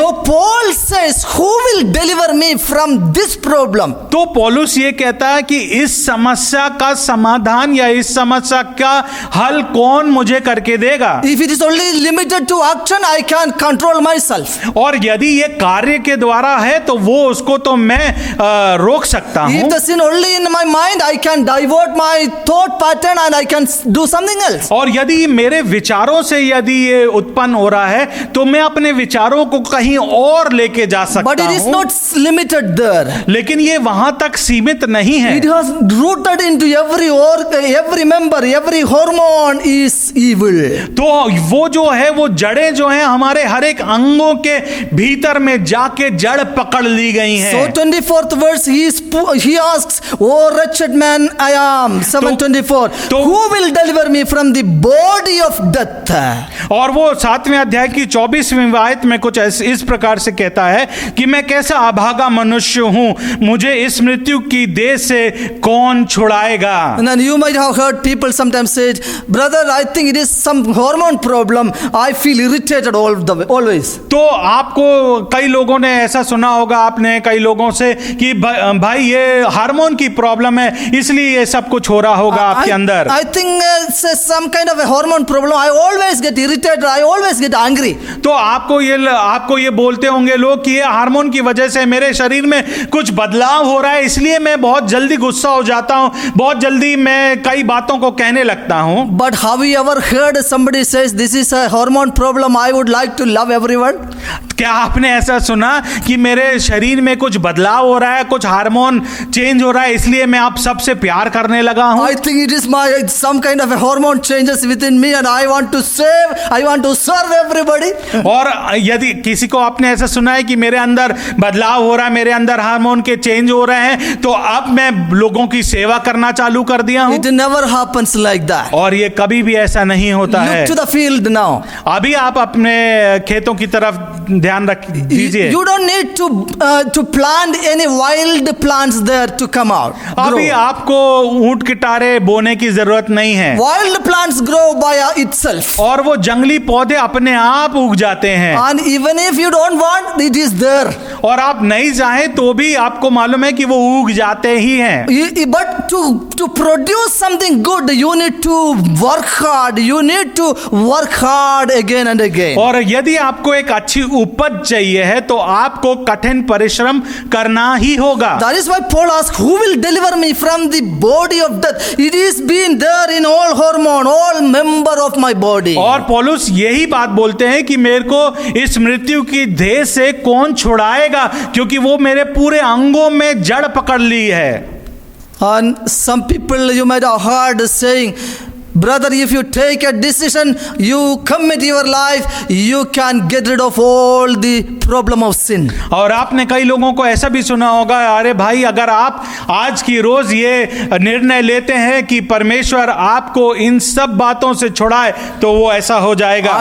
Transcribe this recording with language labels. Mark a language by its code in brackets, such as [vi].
[en] So Paul says, who will deliver me from this problem? [hi] तो पौलुस ये कहता है कि इस समस्या का समाधान या इस समस्या का हल कौन मुझे करके देगा? [en] If it is only limited to action, I can control myself. [hi] और यदि ये कार्य के द्वारा है तो वो उसको तो मैं रोक सकता हूं। [en] If the sin only in my mind, I can divert my thought pattern and I can do something else. [hi] और यदि मेरे विचारों से यदि ये उत्पन्न हो रहा है तो मैं अपने विचारों को कहीं और लेके जा सकता [en] But it is [hi] हूं। [en] not limited there. [hi] लेकिन ये वहां तक सीमित नहीं है। [en] It has rooted into every member, every hormone is evil. [hi] तो वो जो है वो जड़ें जो हैं हमारे हर एक अंगों के भीतर में जाके जड़ पकड़ ली गई हैं। [en] So 24th verse, he asks, "Oh wretched man I am." 7:24. Who will deliver me from the body of death? [hi] और वो 7वें अध्याय की 24वीं आयत में कुछ इस प्रकार से कहता है कि मैं कैसा अभागा मनुष्य हूं, मुझे इस मृत्यु की देह से कौन छुड़ाएगा? [en] And then you might have heard people sometimes say, "Brother, I think it is some hormone problem. I feel irritated always." [hi] तो आपको कई लोगों ने ऐसा सुना होगा, आपने कई लोगों से कि भाई ये हार्मोन की प्रॉब्लम है इसलिए ये सब कुछ हो रहा होगा आपके अंदर। [en] I think it's some kind of a hormone problem. I always get irritated. I always get angry. [hi] तो आपको ये बोलते होंगे लोग कि ये हार्मोन की वजह से मेरे शरीर में कुछ बदलाव हो रहा है इसलिए मैं बहुत जल्दी गुस्सा हो जाता हूं, बहुत जल्दी मैं कई बातों को कहने लगता हूं। [en] But have you ever heard somebody says this is a hormone problem? I would like to love everyone. [hi] क्या आपने ऐसा सुना कि मेरे शरीर में कुछ बदलाव हो रहा है, कुछ हार्मोन चेंज हो रहा है इसलिए मैं आप सबसे प्यार करने लगा हूं? [en] I think it is some kind of a hormone changes within me and I want to serve everybody. [hi] और यदि किसी को आपने ऐसा सुना है कि मेरे अंदर बदलाव हो रहा है, मेरे अंदर हार्मोन के चेंज हो रहे हैं तो अब मैं लोगों की सेवा करना चालू कर दिया हूं। [en] It never happens like that. [hi] और ये कभी भी ऐसा नहीं होता है। [en] Look to the field now. [hi] अभी आप अपने खेतों की तरफ ध्यान रख दीजिए। [en] You don't need to plant any wild plants there to come out. [hi] अभी आपको ऊंट किटारे बोने की जरूरत नहीं है। [en] Wild plants grow by itself. [hi] और वो जंगली पौधे अपने आप उग जाते हैं। [en] And even if you don't want, it is there. [hi] और आप नहीं चाहें तो भी आपको मालूम है कि वो उग जाते ही हैं। [en] But to produce something good, you need to work hard. You need to work hard again and again. [hi] और यदि आपको एक अच्छी उपज चाहिए है तो आपको कठिन परिश्रम करना ही होगा। [en] That is why Paul asks, "Who will deliver me from the body of death?" It is been there in all hormone, all member of my body. [hi] और पौलुस यही बात बोलते हैं कि मेरे को इस मृत्यु की देह से कौन छुड़ाएगा, क्योंकि वो मेरे पूरे अंगों में जड़ पकड़ ली है। [en] And some people you might have heard saying, "Brother, if you take a decision, you commit your life, you can get rid of all the problem of sin." [hi] और आपने कई लोगों को ऐसा भी सुना होगा, अरे भाई अगर आप आज की रोज ये निर्णय लेते हैं कि परमेश्वर आपको इन सब बातों से छुड़ाए तो वो ऐसा हो जाएगा।